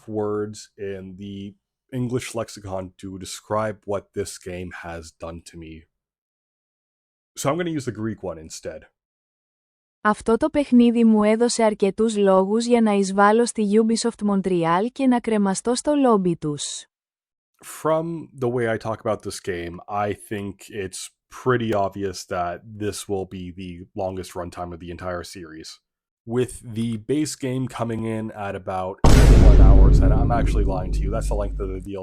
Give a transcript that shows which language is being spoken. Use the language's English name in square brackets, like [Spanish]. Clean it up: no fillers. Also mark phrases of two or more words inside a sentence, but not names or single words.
[English] words in the English lexicon to describe what this game has done to me. So I'm going to use the Greek one instead. [Greek] Αυτό το παιχνίδι μου έδωσε αρκετούς λόγους για να εισβάλλω στη Ubisoft Montreal και να κρεμαστώ στο λόμπι τους. [English] From the way I talk about this game, I think it's pretty obvious that this will be the longest runtime of the entire series. With the base game coming in at about 81 hours, and I'm actually lying to you, that's the length of the DLC.